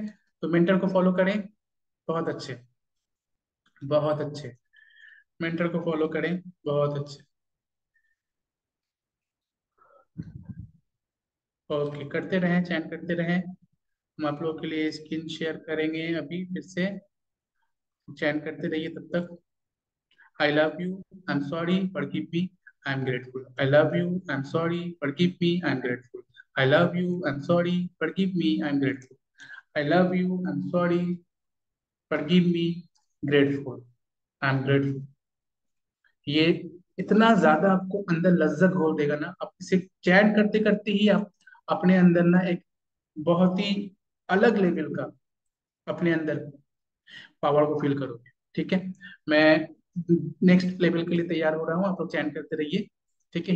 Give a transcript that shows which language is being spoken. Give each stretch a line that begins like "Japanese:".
Hindi: तो मेंटर को फॉलो करें। बहुत अच्छे, बहुत अच्छे, मेंटर को फॉलो करें। बहुत अच्छे। ओके, करते रहें, चैन करते रहें। हम आप लोगों के लिए स्क्रीन शेयर करेंगे अभी फिर से। चैन करते रहिए तब तक।
English: I love you, I'm sorry, forgive me, I'm grateful. I love you, I'm sorry, forgive me, I'm grateful. I love you, I'm sorry, forgive me, I'm grateful. I love you, I'm sorry, forgive me, grateful. I'm grateful.
Hindi: ये इतना ज्यादा आपको अंदर लज्जत घोल देगा ना, आप इसे चैट करते करते ही आप अपने अंदर ना एक बहुत ही अलग लेवल का अपने अंदर पावर को फील करोगे, ठीक है? मैं नेक्स्ट लेवल के लिए तैयार हो रहा हूँ, आप लोग चैन करते रहिए, ठीक है?